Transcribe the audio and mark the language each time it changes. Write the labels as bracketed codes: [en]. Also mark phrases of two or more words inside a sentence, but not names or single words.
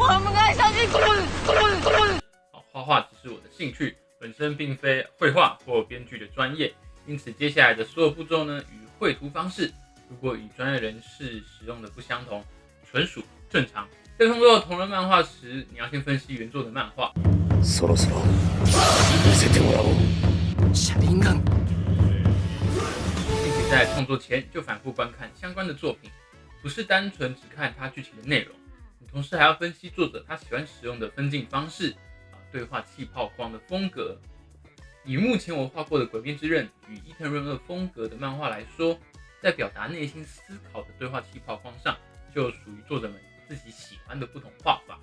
[zh] 我们该相信画画只是我的兴趣，本身并非绘画或编剧的专业，因此接下来的所有步骤呢与绘图方式，如果与专业人士使用的不相同，纯属正常。在创作同人漫画时，你要先分析原作的漫画。 [ja] そろそろ見せてもらおう。車輪眼。 [zh] 并且在创作前就反复观看相关的作品，不是单纯只看它剧情的内容，你同时还要分析作者他喜欢使用的分镜方式、对话气泡框的风格。以目前我画过的《鬼灭之刃》与伊藤润二风格的漫画来说，在表达内心思考的对话气泡框上，就属于作者们自己喜欢的不同画法。